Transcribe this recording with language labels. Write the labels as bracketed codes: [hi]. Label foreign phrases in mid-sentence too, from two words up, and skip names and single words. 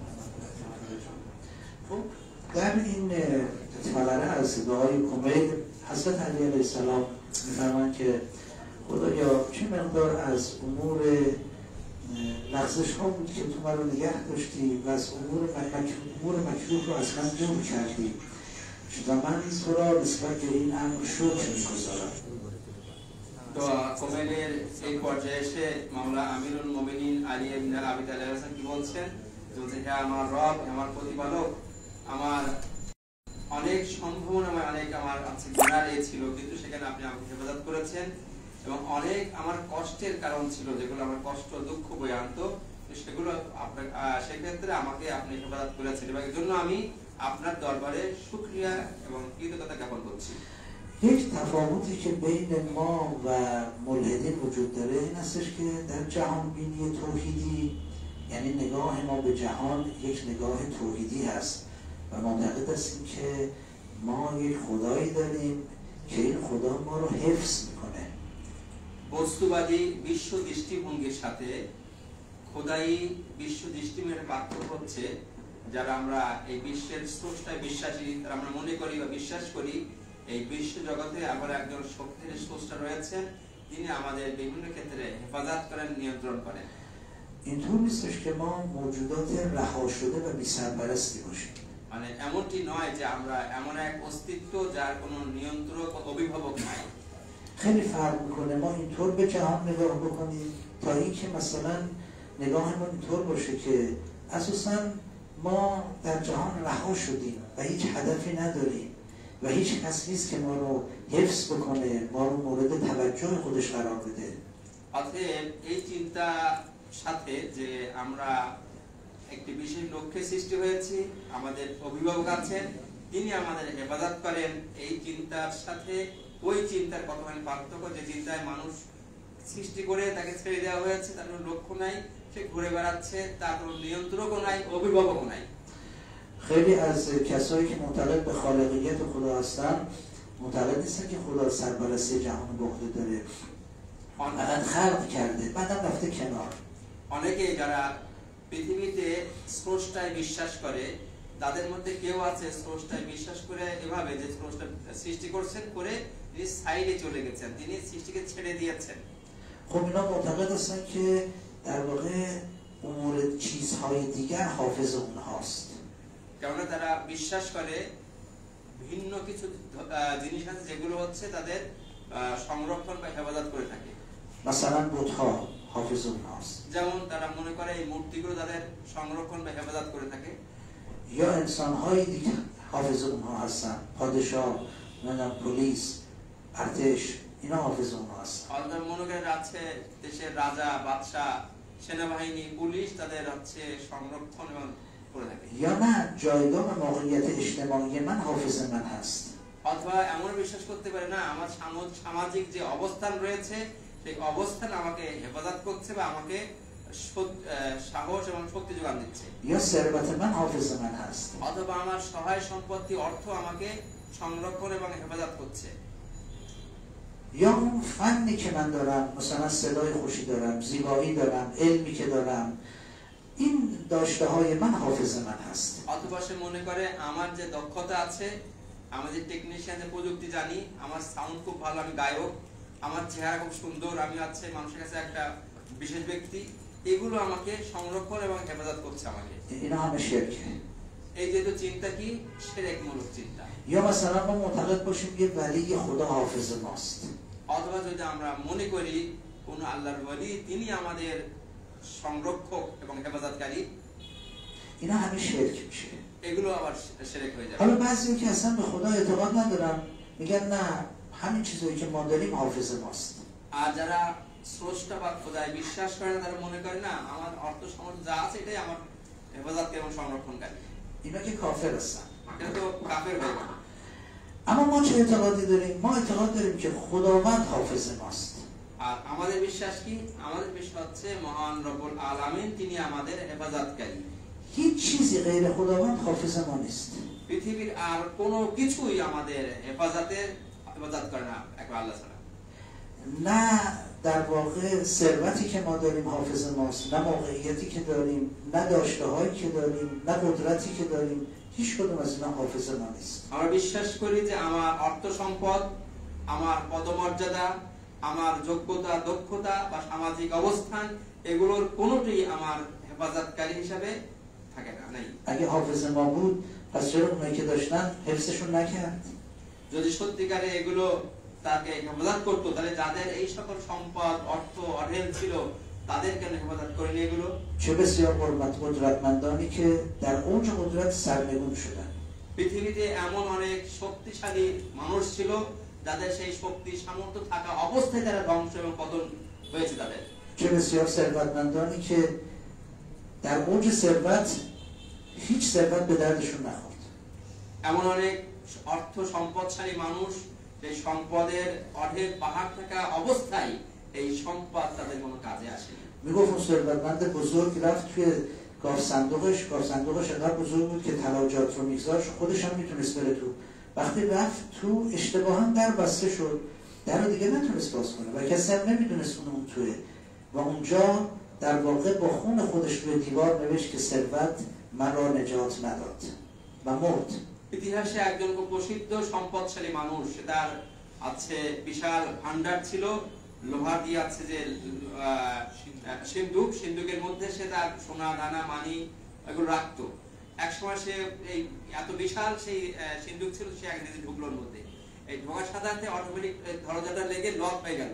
[fa] خب در این فقره از دعای کمیل حضرت علی علیه السلام می‌فرمایند که خدایا چه مقدار از امور لغزش ها بود که تو من رو نگه داشتی و از امور مکروه رو از من دور کردی و من تو را نسبت به این امر شکر می‌گذارم. [bn] দোয়া কোমেলের এই পর্যায়ে এসে মাওলা আমিরুল মুমিনিন আলী ইবনে আবি তালিব [ar] عليه السلام [bn] কি বলছেন? বলছেন হে আমার রব, আমার প্রতিপালক, আমার অনেক সম্ভাবনা, অনেক আমার গুনাহ ছিল, কিন্তু সেখানে আপনি আমাকে হেফাজত করেছেন এবং অনেক আমার কষ্টের কারণ ছিল যেগুলো আমার কষ্ট দুঃখ বয়ে আনতো, সেগুলো আপনার সেক্ষেত্রে আমাকে আপনি হেফাজত করেছেন এবং এর জন্য আমি আপনার দরবারে শুকরিয়া এবং কৃতজ্ঞতা জ্ঞাপন করছি। [fa] یک تفاوتی که بین ما و ملحدین وجود داره این هستش که در جهان بینی توحیدی، یعنی نگاه ما به جهان یک نگاه توحیدی هست و معتقد هستیم که ما یک خدایی داریم که این خدا ما رو حفظ میکنه. [bn] বস্তুবাদী বিশ্ব দৃষ্টিভঙ্গির সাথে খোদাই বিশ্ব দৃষ্টিভঙ্গির পার্থক্য হচ্ছে, যারা আমরা এই বিশ্বের স্রষ্টায় বিশ্বাসী, তারা আমরা মনে করি বা বিশ্বাস করি এই বিশ্ব জগতে আবার একজন শক্তির স্রষ্টা রয়েছেন, তিনি আমাদের বিভিন্ন ক্ষেত্রে হেফাজত করেন, নিয়ন্ত্রণ করেন। [fa] اینطور نیستش که ما موجودات رها شده و بی سرپرستی باشیم. [bn] মানে এমনটি نوعی যে আমরা এমন এক অস্তিত্ব যার কোনো নিয়ন্ত্রক অভিভাবক নাই। [fa] خیلی فرق میکنه ما اینطور به جهان نگاه بکنیم تا اینکه مثلا نگاهمون اینطور باشه که اساساً ما در جهان رها شدیم و هیچ هدفی نداریم و هیچ کس نیست که ما رو حفظ بکنه، ما رو مورد توجه خودش قرار بده. [bn] অতএব এই চিন্তা সাথে যে আমরা একটি বিশেষ লক্ষ্যে সৃষ্টি হয়েছি, আমাদের অভিভাবক আছেন, তিনি আমাদের হেফাজত করেন, এই চিন্তার সাথে ওই চিন্তার কতখানি পার্থক্য, যে চিন্তায় মানুষ সৃষ্টি করে তাকে ছেড়ে দেওয়া হয়েছে, তার কোনো লক্ষ্য নাই, সে ঘুরে বেড়াচ্ছে, তার কোনো নিয়ন্ত্রকও নাই, অভিভাবকও নাই। [fa] خیلی از کسایی که معتقد به خالقیت خدا هستن معتقد نیستن که خدا سرپرستی جهان به عهده داره، فقط خلق کرده بعدم رفته کنار. [bn] অনেকে যারা পৃথিবীতে স্রষ্টায় বিশ্বাস করে, তাদের মধ্যে কেউ আছে স্রষ্টায় বিশ্বাস করে এভাবে যে স্রষ্টা সৃষ্টি করছেন করে তিনি সাইডে চলে গেছেন, তিনি সৃষ্টিকে ছেড়ে দিয়েছেন। [fa] خب اینا معتقد هستن که در واقع امور چیزهای دیگر حافظ اونهاست. [bn] কেননা তারা বিশ্বাস করে ভিন্ন কিছু জিনিস আছে যেগুলো হচ্ছে তাদের সংরক্ষণ বা হেফাজত করে থাকে। [fa] مثلا بت‌ها حافظ اونها است. [bn] যেমন তারা মনে করে এই মূর্তিগুলো তাদের সংরক্ষণ বা হেফাজত করে থাকে। [fa] یا انسان‌هایی دیگه حافظ اونها هستن. پادشاه، نمیدونم پلیس، ارتش، اینا حافظ اونها هستن. [bn] অর্থাৎ মনে করে আছে দেশের রাজা, বাদশা, সেনাবাহিনী, পুলিশ তাদের হচ্ছে সংরক্ষণ করে থাকে। [fa] یا نه جایگاه و موقعیت اجتماعی من حافظ من هست. [bn] অথবা এমন বিশ্বাস করতে পারে না আমার সামাজিক যে অবস্থান রয়েছে সেই অবস্থান আমাকে হেফাজত করছে বা আমাকে সাহস এবং শক্তি যোগান দিচ্ছে। [fa] یا ثروت من حافظ من هست. [bn] অথবা আমার সহায় সম্পত্তি, অর্থ আমাকে সংরক্ষণ এবং হেফাজত করছে। [fa] یا اون فنی که من دارم، مثلا صدای خوشی دارم، زیبایی دارم، علمی که دارم، این داشته های من حافظ من هست. [bn] অথবা সে মনে করে আমার যে দক্ষতা আছে, আমি যে টেকনিশিয়ান, যে প্রযুক্তি জানি, আমার সাউন্ড খুব ভালো, আমি গায়ক, আমার চেহারা খুব সুন্দর, আমি আছে মানুষের কাছে একটা বিশেষ ব্যক্তি, এগুলো আমাকে সংরক্ষণ এবং হেফাজত করছে আমাকে। [fa] اینا همه شرکه. [bn] এই যেহেতু চিন্তা কি শিরকমূলক চিন্তা। [fa] یا مثلا ما معتقد باشیم یه ولی خدا حافظ ماست. [bn] অথবা যদি আমরা মনে করি কোন আল্লাহর ওলি তিনি আমাদের সংরক্ষক এবং হেফাজতকারী, [fa] اینا همه شرک میشه. [bn] এগুলো আবার শিরক হয়ে যাবে। [fa] حالا بعضی که اصلا به خدا اعتقاد ندارن میگن نه همین چیزایی که ما داریم حافظ ماست. [bn] আর যারা স্রষ্টা বা খোদায় বিশ্বাস করে না, তারা মনে করে না আমার অর্থ সামর্থ্য যা আছে এটাই আমার হেফাজতকারী এবং সংরক্ষণকারী। [fa] اینا که کافر هستن. [bn] এটা তো কাফের হয়ে গেল। [fa] اما ما چه اعتقادی داریم؟ ما اعتقاد داریم که خداوند حافظ ماست. [bn] আর আমাদের বিশ্বাস কি? আমাদের বিশ্বাস হচ্ছে মহান [ar] رب العالمين [bn] তিনি আমাদের হেফাজতকারী। [fa] هیچ چیزی غیر خداوند حافظ ما نیست. [bn] পৃথিবীর আর কোনো কিছুই আমাদের হেফাজত করে না একবার আল্লাহ ছাড়া। [fa] نه در واقع ثروتی که ما داریم حافظ ماست، نه موقعیتی که داریم، نه داشته هایی که داریم، نه قدرتی که داریم، هیچ کدوم از اینا حافظ ما نیست. [bn] আমরা বিশ্বাস করি যে আমার অর্থ সম্পদ, আমার পদমর্যাদা, আমার যোগ্যতা, দক্ষতা বা সামাজিক অবস্থান, এগুলোর কোনোটি আমার হেফাজতকারী হিসাবে থাকে না, নাই। [fa] اگه حافظ ما بود پس چرا اونایی که داشتن حفظشون نکرد؟ [bn] যদি সত্যিকারে এগুলো তাকে হেফাজত করতো, তাহলে যাদের এই সকল সম্পদ, অর্থ, অঢেল ছিল তাদের কেন হেফাজত করেনি এগুলো? [fa] چه بسیار قدرتمندانی که در اوج قدرت سرنگون شدن. [bn] পৃথিবীতে এমন অনেক শক্তিশালী মানুষ ছিল যাদের সেই শক্তি সামর্থ্য থাকা অবস্থায় তারা ধ্বংস এবং পতন হয়েছে তাদের। [fa] چه بسیار ثروتمندانی که در اوج ثروت هیچ ثروت به دردشون نخورد. [bn] এমন অনেক অর্থ সম্পদশালী মানুষ সেই সম্পদের অঢেল পাহাড় থাকা অবস্থায় এই সম্পদ তাদের কোনো কাজে আসেনি। [fa] میگفت اون ثروتمند بزرگ رفت توی گاف صندوقش انقدر بزرگ بود که طلا رو میگذاشت، خودش هم میتونست بره تو. وقتی رفت تو اشتباها در بسته شد، در رو دیگه نتونست باز کنه و کسی هم نمیدونست اون توه و اونجا در واقع با خون خودش روی دیوار نوشت که ثروت من را نجات نداد و مرد. [bn] ইতিহাসে একজন খুব প্রসিদ্ধ সম্পদশালী মানুষ, তার আছে বিশাল ভান্ডার ছিল, লোহা দিয়ে আছে যে সিন্ধুকের মধ্যে সে তার সোনা দানা মানি এগুলো রাখতো। একসময় সে এই এত বিশাল সেই সিন্ধুক ছিল, সে এক নিজে ঢুকলোর মধ্যে, এই ঢোকার সাথে সাথে অটোমেটিক দরজাটা লেগে লক হয়ে গেল।